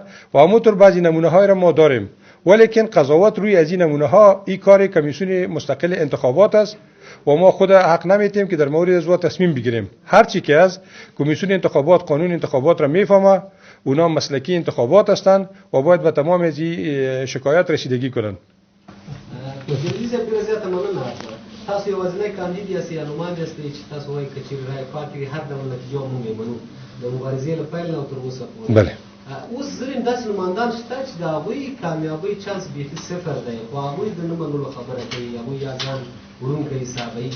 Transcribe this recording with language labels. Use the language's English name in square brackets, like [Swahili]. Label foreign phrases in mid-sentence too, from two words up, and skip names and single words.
[Persian] و همونطور بعضی نمونه های را ما داریم، ولیکن قضاوت روی از این نمونه ها این کار کمیسیون مستقل انتخابات است و ما خود حق نمیتیم که در مورد از تصمیم بگیریم. هر چی که از کمیسیون انتخابات قانون انتخابات را میفهمه، اونا مسلکی انتخابات هستند و باید به تمام از شکایت رسیدگی کنند. [Pashto] تاسو یوازینی کاندید یاست یا نماینده یاست چې تاسو وایي که چیرې رای پاتې هر ډول نتیجه موږ یې منو د مبارزې له پیل نه تر اوسه پورې. بله. اوس ځینې داسې نمایندان شته چې د هغوی کامیابۍ چانس بیخي صفر دی، خو هغوی د نه منلو خبره کوي، هغوی یا ځان وړونکی حسابوي.